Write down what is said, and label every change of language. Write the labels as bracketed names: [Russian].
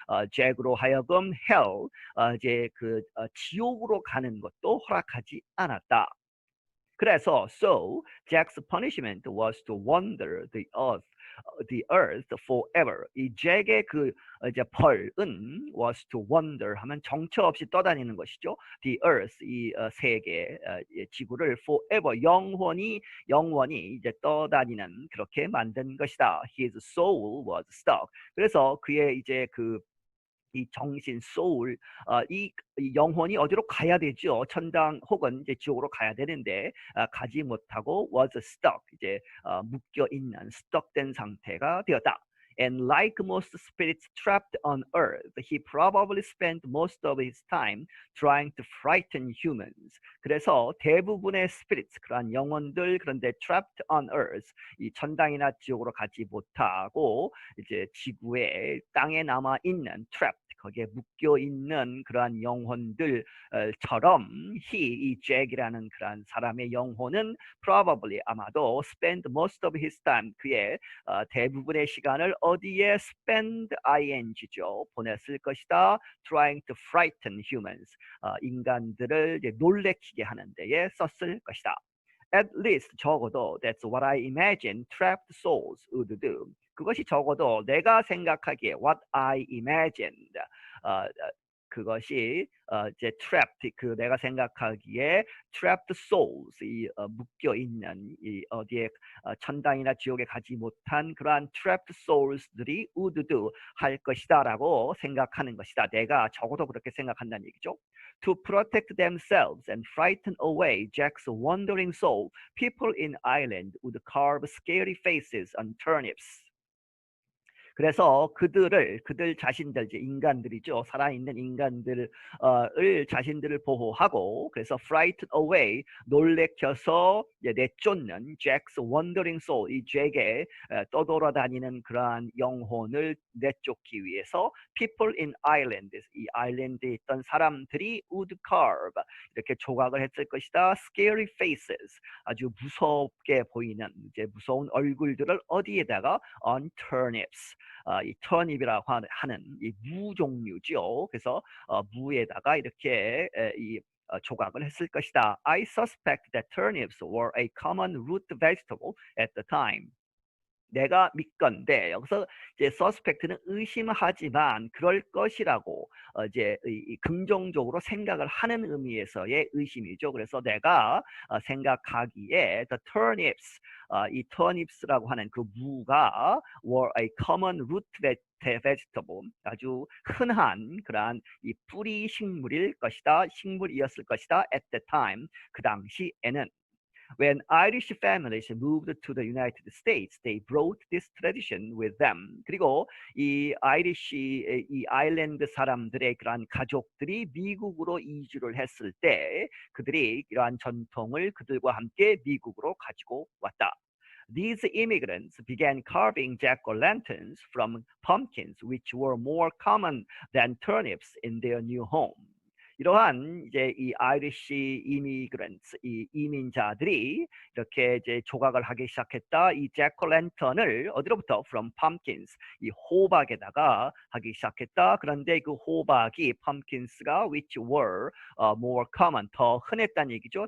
[Korean] 잭으로 하여금 hell 이제 지옥으로 가는 것도 허락하지 않았다. 그래서 [English] so Jack's punishment was to wander the earth forever. [Korean] 이 잭의 이제 벌은 [English] was to wander [Korean] 하면 정처 없이 떠다니는 것이죠. [English] The earth [Korean] 이 세계 지구를 forever 영원히 이제 떠다니는 그렇게 만든 것이다. [English] His soul was stuck. [Korean] 그래서 그의 이제 이 정신, 소울, 이 영혼이 어디로 가야 되죠? 천당 혹은 이제 지옥으로 가야 되는데 가지 못하고 [English] was stuck, [Korean] 이제 묶여 있는, stuck된 상태가 되었다. [English] And like most spirits trapped on earth, he probably spent most of his time trying to frighten humans. [Korean] 그래서 대부분의 spirits, 그러한 영혼들, 그런데 [English] trapped on earth, [Korean] 이 천당이나 지옥으로 가지 못하고 이제 지구에 땅에 남아 있는 trapped 거기에 묶여 있는 그러한 영혼들처럼 이 잭이라는 그러한 사람의 영혼은 probably 아마도 [English] spend most of his time [Korean] 그의 대부분의 시간을 어디에 spend ing죠 보냈을 것이다. [English] trying to frighten humans [Korean] 인간들을 이제 놀래키게 하는 데에 썼을 것이다. [English] At least [Korean] 적어도 [English] that's what I imagine trapped souls would do. [Korean] 그것이 적어도 내가 생각하기에 [English] what I imagined [Korean] 그것이 이제 trapped 내가 생각하기에 [English] trapped souls [Korean] 이 묶여 있는 이 어디에 천당이나 지옥에 가지 못한 그러한 trapped souls들이 [English] would do [Korean] 할 것이다라고 생각하는 것이다. 내가 적어도 그렇게 생각한다는 얘기죠. [English] To protect themselves and frighten away Jack's wandering soul, people in Ireland would carve scary faces on turnips. [Korean] 그래서 그들 자신들 이제 인간들이죠. 살아있는 인간들을 자신들을 보호하고 그래서 [English] frighten away [Korean] 놀래켜서 내쫓는 [English] Jack's wandering soul, [Korean] 이 잭의 떠돌아다니는 그러한 영혼을 내쫓기 위해서 [English] people in islands, [Korean] 이 아일랜드에 있던 사람들이 [English] would carve, [Korean] 이렇게 조각을 했을 것이다. [English] scary faces, [Korean] 아주 무섭게 보이는 이제 무서운 얼굴들을 어디에다가 [English] on turnips, [Korean] 이 turnip이라고 하는 이 무 종류죠. 그래서 무에다가 이렇게 이 조각을 했을 것이다. [English] I suspect that turnips were a common root vegetable at the time. [Korean] 내가 믿건데 여기서 이제 suspect는 의심하지만 그럴 것이라고 이제 긍정적으로 생각을 하는 의미에서의 의심이죠. 그래서 내가 생각하기에 the turnips, 이 turnips라고 하는 그 무가 [English] were a common root vegetable, [Korean] 아주 흔한 그러한 이 뿌리 식물일 것이다, 식물이었을 것이다. [English] at the time, [Korean] 그 당시에는. [English] When Irish families moved to the United States, they brought this tradition with them. [Korean] 그리고 이 아일랜드 사람들의 그러한 가족들이 미국으로 이주를 했을 때 그들이 이러한 전통을 그들과 함께 미국으로 가지고 왔다. [English] These immigrants began carving jack-o'-lanterns from pumpkins, which were more common than turnips in their new home. [Korean] 이러한 이제 이 아이리시 이미그런트, 이 이민자들이 이렇게 이제 조각을 하기 시작했다. 이 잭오랜턴을 어디로부터? [English] From pumpkins, [Korean] 이 호박에다가 하기 시작했다. 그런데 그 호박이 pumpkins가 [English] which were more common, [Korean] 더 흔했다는 얘기죠.